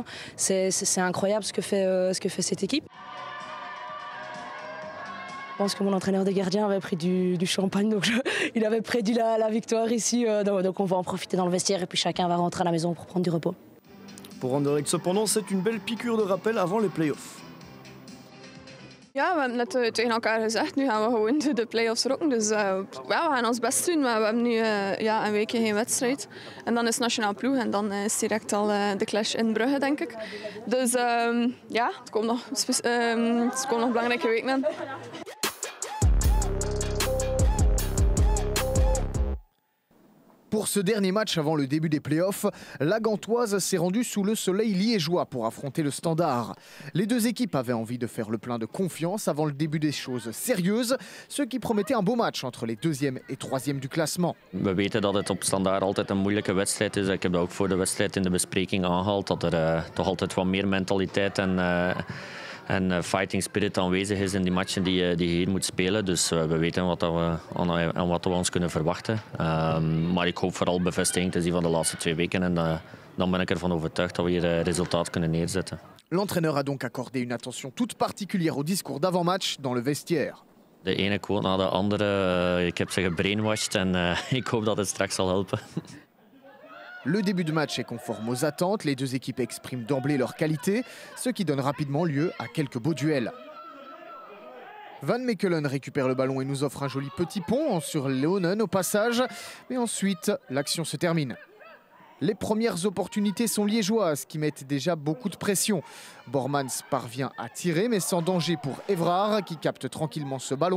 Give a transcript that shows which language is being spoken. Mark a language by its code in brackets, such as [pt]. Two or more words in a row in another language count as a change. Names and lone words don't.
[fr] C'est incroyable ce que fait cette équipe. Je pense que mon entraîneur des gardiens avait pris du champagne, donc il avait prédit la victoire ici. Donc on va en profiter dans le vestiaire et puis chacun va rentrer à la maison pour prendre du repos. Pour Anderlecht cependant, c'est une belle piqûre de rappel avant les playoffs. [nl] Ja, we hebben net tegen elkaar gezegd, nu gaan we gewoon de play-offs rocken. Dus ja, we gaan ons best doen, maar we hebben nu een weekje geen wedstrijd. En dan is nationaal ploeg en dan is direct al de clash in Brugge, denk ik. Dus ja, het komen nog belangrijke weken aan. [fr] Pour ce dernier match avant le début des playoffs, la Gantoise s'est rendue sous le soleil liégeois pour affronter le Standard. Les deux équipes avaient envie de faire le plein de confiance avant le début des choses sérieuses, ce qui promettait un beau match entre les deuxième et troisième du classement. [nl] We weten dat het op Standaard altijd een moeilijke wedstrijd is. Ik heb dat ook voor de wedstrijd in de bespreking aangehaald, dat er toch altijd wat meer mentaliteit en [en] fighting spirit [nl] aanwezig is in die matchen die je hier moet spelen. Dus we weten aan wat we ons kunnen verwachten. Maar ik hoop vooral bevestiging te zien van de laatste 2 weken. En dan ben ik ervan overtuigd dat we hier resultaat kunnen neerzetten. [fr] L'entraîneur a donc accordé une attention toute particulière au discours d'avant-match dans le vestiaire. [nl] De ene quote na de andere. Ik heb ze gebrainwashed en ik hoop dat het straks zal helpen. [fr] Le début de match est conforme aux attentes, les deux équipes expriment d'emblée leur qualité, ce qui donne rapidement lieu à quelques beaux duels. Van Mechelen récupère le ballon et nous offre un joli petit pont sur Leonen au passage, mais ensuite l'action se termine. Les premières opportunités sont liégeoises qui mettent déjà beaucoup de pression. Bormans parvient à tirer mais sans danger pour Évrard qui capte tranquillement ce ballon.